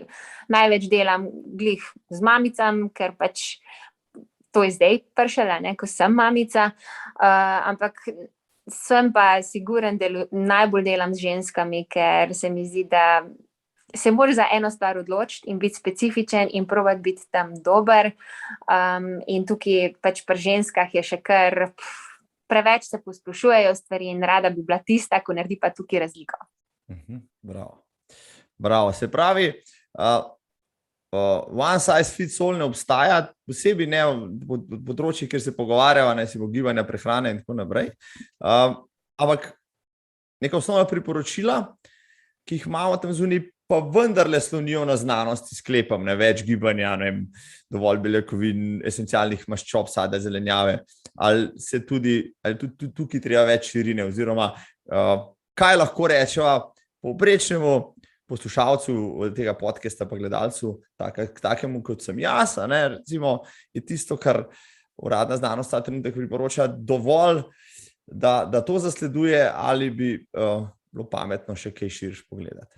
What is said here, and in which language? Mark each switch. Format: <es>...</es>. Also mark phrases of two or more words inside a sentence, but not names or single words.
<sl>Največ delam glih z mamicam, ker pač to je zdaj pršala, ne, ko sem mamica, ampak sem pa siguren, da najbolj delam z ženskami, ker se mi zdi, da se moraš za eno stvar odločiti in biti specifičen in probati biti tam dober. In tukaj pač pri ženskah je še kar preveč se posplošujejo stvari in rada bi bila tista, ko naredi pa tukaj razliko. Bravo. Se pravi,</sl> <en>one size fits all</en> <sl>ne obstaja, posebej ne v področjih, kjer se pogovarjava, ne si bo gibanja, prehrane in tako naprej. Ampak neka osnovna priporočila, ki jih imamo tam zunaj, pa vendarle slonijo na znanosti, sklepam, ne, več gibanja, ne vem, dovolj beljakovin, esencialnih maščob, sadja, zelenjave, ali tudi tukaj treba več širine, oziroma kaj lahko rečeva povprečnemu poslušalcu tega podcasta pa gledalcu, takemu kot sem jaz, ne, recimo, je tisto, kar uradna znanost ta trenutek priporoča, dovolj, da to zasleduje, ali bi bilo pametno še kaj širš pogledati.</sl>